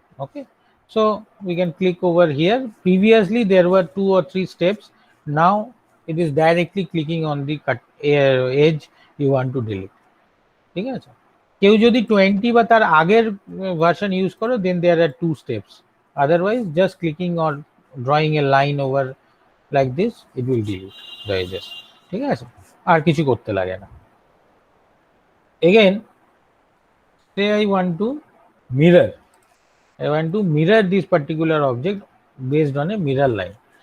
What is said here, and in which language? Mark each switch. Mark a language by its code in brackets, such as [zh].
[en] Okay, so we can click over here. Previously there were 2 or 3 steps. Now it is directly clicking on the cut edge you want to delete. [bn] ঠিক আছে, কেউ যদি 20 বা তার আগের version use করো, [en] then there are 2 steps. Otherwise just clicking or drawing a line over like this, it will delete the edges. [bn] ঠিক আছে, আর কিছু করতে লাগে না। [en] Again, say I want to mirror. I want to mirror this particular object based on a mirror line.